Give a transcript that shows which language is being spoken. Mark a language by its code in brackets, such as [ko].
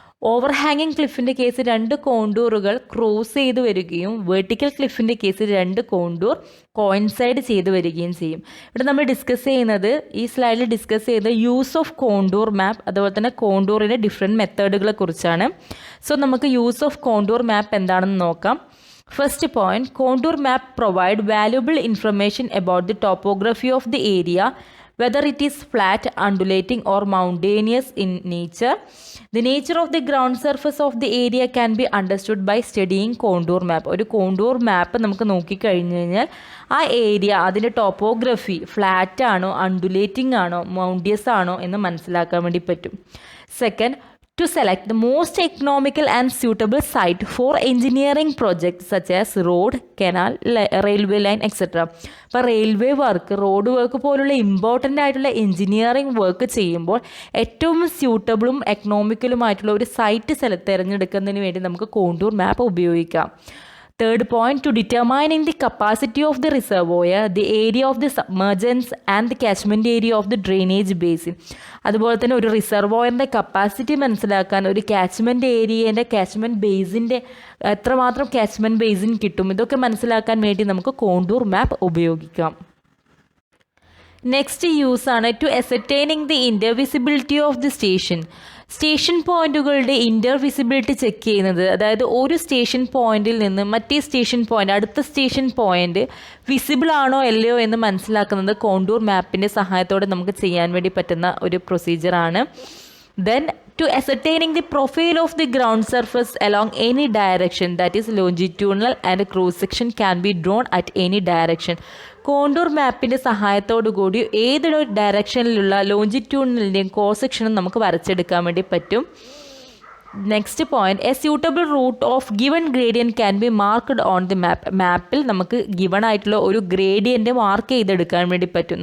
[ml] Over ഹാങ്ങിങ് ക്ലിഫിൻ്റെ case 2 കോണ്ടൂറുകൾ cross ചെയ്ത് വരികയും വെർട്ടിക്കൽ ക്ലിഫിൻ്റെ കേസ് 2 കോണ്ടൂർ കോയിൻസൈഡ് ചെയ്ത് വരികയും ചെയ്യും. ഇവിടെ നമ്മൾ ഡിസ്കസ് ചെയ്യുന്നത്, ഈ സ്ലൈഡിൽ ഡിസ്കസ് ചെയ്ത് യൂസ് ഓഫ് കോണ്ടൂർ മാപ്പ്, അതുപോലെ തന്നെ കോണ്ടൂറിൻ്റെ ഡിഫറെൻറ്റ് മെത്തേഡുകളെ കുറിച്ചാണ്. സോ നമുക്ക് യൂസ് ഓഫ് കോണ്ടൂർ മാപ്പ് എന്താണെന്ന് നോക്കാം. [en] First point, contour map provide valuable information about the topography of the area, whether it is flat, undulating or mountainous in nature. The nature of the ground surface of the area can be understood by studying contour map. [ml] ഒരു contour മാപ്പ് നമുക്ക് നോക്കിക്കഴിഞ്ഞ് കഴിഞ്ഞാൽ ആ area, അതിൻ്റെ topography flat ആണോ, undulating ആണോ, മൗണ്ടിയസ് ആണോ എന്ന് മനസ്സിലാക്കാൻ വേണ്ടി പറ്റും. [en] Second, to select the most economical and suitable site for engineering projects such as road, canal, railway line, etc. [ml] ഇപ്പോൾ റെയിൽവേ വർക്ക്, റോഡ് വർക്ക് പോലുള്ള ഇമ്പോർട്ടൻ്റ് ആയിട്ടുള്ള എഞ്ചിനീയറിംഗ് വർക്ക് ചെയ്യുമ്പോൾ ഏറ്റവും സ്യൂട്ടബിളും എക്കണോമിക്കലുമായിട്ടുള്ള ഒരു സൈറ്റ് തിരഞ്ഞെടുക്കുന്നതിന് വേണ്ടി നമുക്ക് കോണ്ടൂർ മാപ്പ് ഉപയോഗിക്കാം. [en] Third point, to determining the capacity of the reservoir, the area of the submergence and the catchment area of the drainage basin. [ml] അതുപോലെ തന്നെ ഒരു റിസർവോയറിൻ്റെ കപ്പാസിറ്റി മനസ്സിലാക്കാൻ, ഒരു കാച്ച്മെൻറ്റ് ഏരിയേൻ്റെ കാച്ച്മെൻറ്റ് ബേസിൻ്റെ എത്രമാത്രം കാച്ച്മെൻറ്റ് ബേസിൻ കിട്ടും, ഇതൊക്കെ മനസ്സിലാക്കാൻ വേണ്ടി നമുക്ക് കോണ്ടൂർ മാപ്പ് ഉപയോഗിക്കാം. [en] Next use ആണ് to ascertaining the intervisibility of the station. [ml] Station പോയിന്റുകളുടെ ഇൻ്റർവിസിബിലിറ്റി ചെക്ക് ചെയ്യുന്നത്, അതായത് ഒരു സ്റ്റേഷൻ പോയിന്റിൽ നിന്ന് മറ്റേ സ്റ്റേഷൻ പോയിന്റ്, അടുത്ത സ്റ്റേഷൻ പോയിന്റ് വിസിബിൾ ആണോ അല്ലയോ എന്ന് മനസ്സിലാക്കുന്നത് കോണ്ടൂർ മാപ്പിൻ്റെ സഹായത്തോടെ നമുക്ക് ചെയ്യാൻ വേണ്ടി പറ്റുന്ന ഒരു പ്രൊസീജിയറാണ്. [en] Then to ascertaining the profile of the ground surface along any direction, that is longitudinal and cross section can be drawn at any direction. [ml] Contour മാപ്പിൻ്റെ സഹായത്തോടു കൂടി ഏതൊരു ഡയറക്ഷനിലുള്ള ലോഞ്ചിറ്റ്യൂഡിനലിൻ്റെയും ക്രോസ് സെക്ഷനും നമുക്ക് വരച്ചെടുക്കാൻ വേണ്ടി പറ്റും. [en] Next point, a suitable route of given gradient can be marked on the map. [ml] മാപ്പിൽ നമുക്ക് given ആയിട്ടുള്ള ഒരു ഗ്രേഡിയൻറ്റ് മാർക്ക് ചെയ്തെടുക്കാൻ വേണ്ടി പറ്റും.